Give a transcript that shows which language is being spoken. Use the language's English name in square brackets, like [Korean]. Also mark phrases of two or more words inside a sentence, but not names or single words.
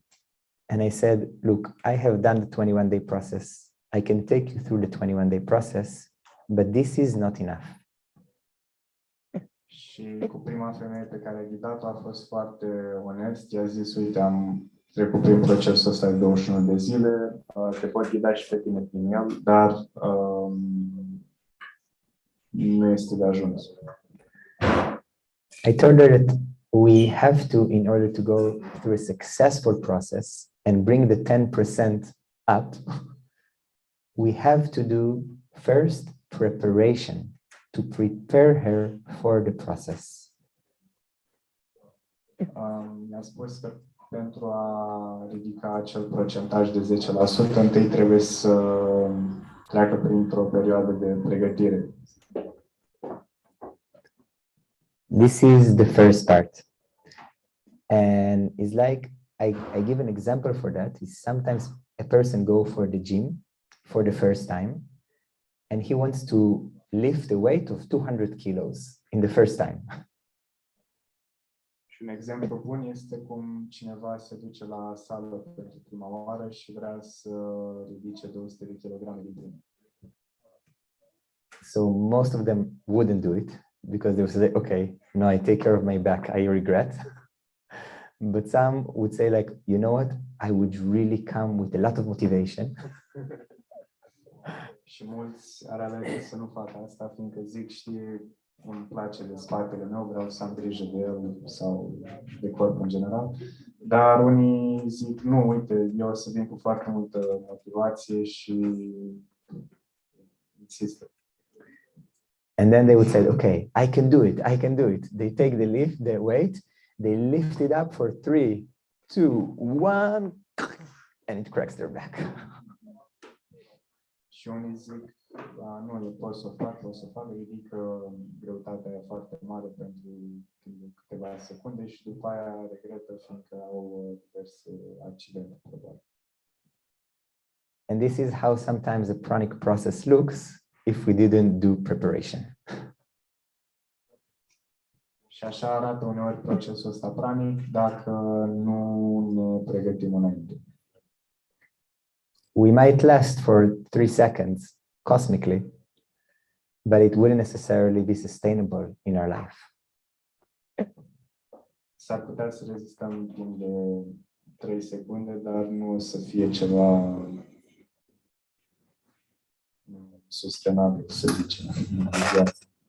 [English] And I said, look, I have done the 21-day process. I can take you through the 21-day process, but this is not enough. [Romanian] Și cu prima femeie pe care a ghidat-o a fost foarte onest. I-a zis, uite, am trecut prin procesul ăsta de 21 de zile, te pot ghida și pe tine prin el, dar nu este de ajuns. [English] I told her that we have to, in order to go through a successful process and bring the 10% up, we have to do first preparation to prepare her for the process. [Romanian] Mi-a spus că pentru a ridica acel procentaj de 10%, întâi trebuie să treacă printr-o perioadă de pregătire. [English] This is the first part. And it's like, I give an example for that. Is sometimes a person go for the gym for the first time, and he wants to lift the weight of 200 kilos in the first time. [Romanian] Și un exemplu bun este cum cineva se duce la sală pentru prima oară și vrea să ridice 200 de kilograme din prima. [English] So most of them wouldn't do it because they would say, okay, no, I take care of my back, I regret. But some would say like, you know what, I would really come with a lot of motivation. [Romanian] Și mulți ar alege să nu facă asta, fiindcă zic, știi, îmi place de spatele meu, vreau să am grijă de el sau de corp în general. Dar unii zic, nu, uite, eu o să vin cu foarte multă motivație și insistă. [English] And then they would say, okay, I can do it, I can do it. They take the weight, they lift it up for 3, 2, 1, and it cracks their back. [Romanian] Și unii zic, nu, eu pot să o fac, ridică greutatea aia foarte mare pentru câteva secunde și după aia regretă fiindcă au diverse accidente, probabil. [English] And this is how sometimes the pranic process looks if we didn't do preparation. [Romanian] Și așa arată uneori procesul ăsta pranic dacă nu ne pregătim înainte. [English] We might last for 3 seconds cosmically, but it wouldn't necessarily be sustainable in our life. [Romanian] S-ar putea să rezistăm timp de 3 secunde, dar nu o să fie ceva sustenabil, să zicem, în viață.